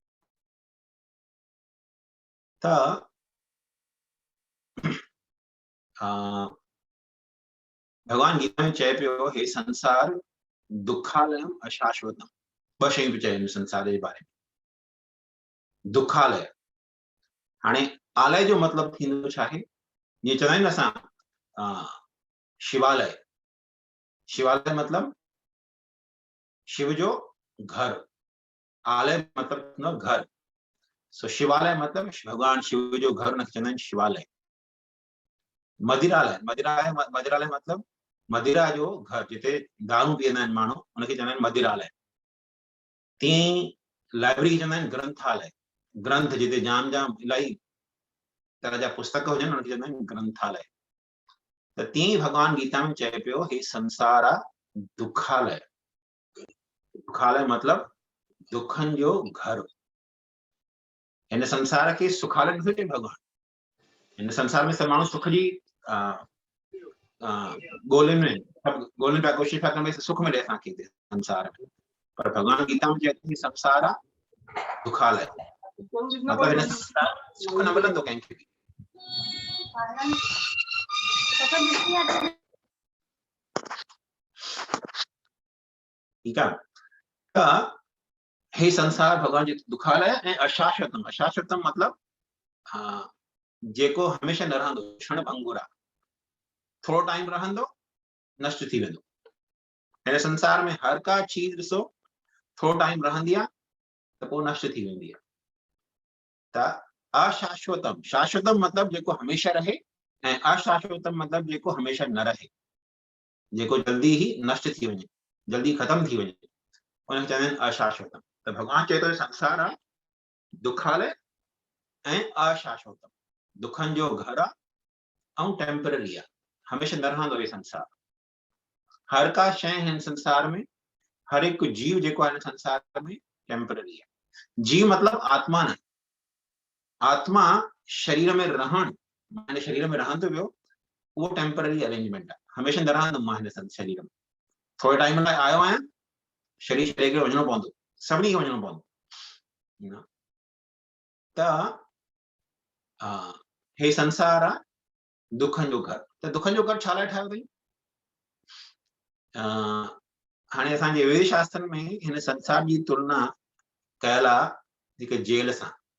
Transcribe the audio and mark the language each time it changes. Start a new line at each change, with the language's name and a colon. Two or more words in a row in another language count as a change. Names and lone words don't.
Sindhi: त भगवान गीता में चए पियो हे संसार
Sanskrit: दुखालयम अशाश्वतम।
Sindhi: 2 शयूं पियो चए संसार जे बारे में। दुखालय, हाणे आलय जो मतिलबु थींदो छा आहे, जीअं चवंदा आहियूं न असां शिवालय। शिवालय मतिलबु शिव जो घर, आलय मतिलबु घर। सो शिवालय मतलब भगवान शिव जो घर उनखे चवंदा आहिनि शिवालय। मदिरालय, मदिरालय मतलब मदिरा जो घर, जिते दारू पीअंदा आहिनि माण्हू उनखे चवंदा आहिनि मदिरालय। तीअं लाइब्रेरी चवंदा आहिनि ग्रंथालय, ग्रंथ जिते जाम जाम इलाही तरह जा पुस्तक हुजनि उनखे चवंदा आहिनि ग्रंथालय। त तीअं भगवान गीता में चए पियो हे संसार आहे दुखालय। दुखालय मतलब दुखन जो घर। इन संसार के सुखालय नथो चए भगवान। इन संसार में सब माण्हू सुख जी ॻोल्हनि में ॻोल्हनि पिया, कोशिशि पिया कनि सुख मिले असांखे हिते संसार में, पर भगवान गीता में चए थी संसार आहे दुखालय। मतलब हिन संसार में सुख न मिलंदो कंहिंखे बि।
Hindi: ठीक है,
Sindhi: त हे संसार भगवान जी दुखालय ऐं अशाश्वतम। अशाश्वतम मतलब जेको हमेशा न रहंदो, क्षण भंगुर आहे, थोरो टाइम रहंदो नष्ट थी वेंदो। हिन संसार में हर का चीज ॾिसो थोरो टाइम रहंदी आहे त पोइ नष्ट थी वेंदी आहे। त अशाश्वतम, शाश्वतम मतलब जेको हमेशा रहे, ऐं अशाश्वतम मतलब जेको हमेशा न रहे, जेको जल्दी ही नष्ट थी वञे, जल्दी खत्म थी वञे, उनखे चवंदा आहिनि अशाश्वतम। त भगवान चए थो संसार आहे दुखालय ऐं अशाश्वतम, दुखन जो घर आहे ऐं टेम्पररी आहे, हमेशा न रहंदो हे संसार। हर का शइ हिन संसार में, हर एक जीव जेको आहे हिन संसार में टेम्पररी आहे। जीव मतलब आत्मा न, आत्मा शरीर में रहण, मां शरीर में रहंदो वियो, वो
English: temporary arrangement
Sindhi: आहे, हमेशा न रहंदुमि मां हिन शरीर में। थोरे टाइम लाइ आयो आहियां, शरीर छॾे करे वञिणो पवंदो, सभिनी खे वञिणो पवंदो। त हे संसार आहे दुखन जो घर। त दुखन जो घर छा लाइ ठाहियो अथई? हाणे असांजे वेद शास्त्रनि में हिन संसार जी तुलना कयल आहे हिकु जेल सां।